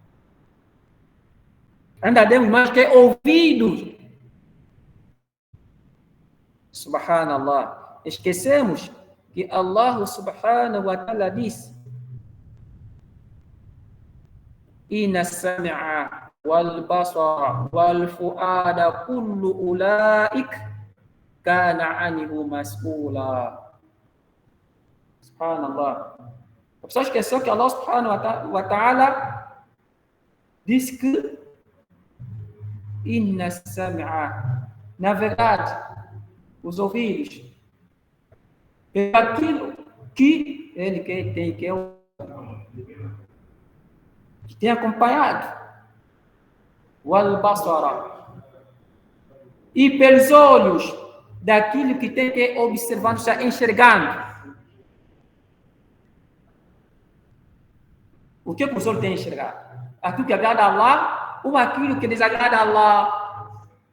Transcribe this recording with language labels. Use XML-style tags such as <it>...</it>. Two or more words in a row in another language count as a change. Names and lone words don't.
<pt>Ainda demos mais que ouvidos. Subhanallah. Esquecemos que Allah</pt> <ar>سبحانه وتعالى</ar> <pt>disse:</pt> <ar>إن السمع والبصر والفؤاد كل أولئك كان عنه مسؤولا.</ar> <pt>Subhanallah. A pessoa esqueceu que Allah</pt> <ar>سبحانه وتعالى</ar> <pt>disse que</pt> <ar>إن السمع,</ar> <pt>na verdade, os ouvidos, é aquilo que ele que tem acompanhado,</pt> <ar>والبصر,</ar> <pt>e pelos olhos daquilo que tem que observando, está enxergando. O que os olhos têm que enxergar? Aquilo que agrada a Allah ou aquilo que desagrada a Allah?</pt>